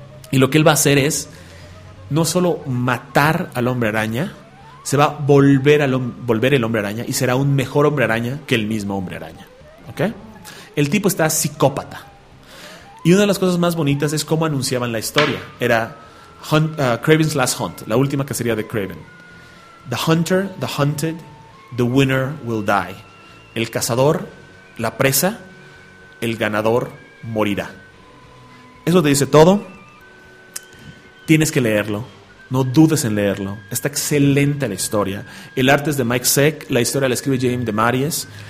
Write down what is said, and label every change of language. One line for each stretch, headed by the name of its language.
Spanish: Y lo que él va a hacer es no solo matar al Hombre Araña, se va a volver el Hombre Araña y será un mejor Hombre Araña que el mismo Hombre Araña. ¿Ok? El tipo está psicópata. Y una de las cosas más bonitas es cómo anunciaban la historia. Era Kraven's Last Hunt, la última cacería de Kraven.
English: The hunter, the hunted, the winner will die.
Spanish: El cazador, la presa, el ganador morirá. Eso te dice todo. Tienes que leerlo. No dudes en leerlo. Está excelente la historia. El arte es de Mike Seck. La historia la escribe James DeMaries.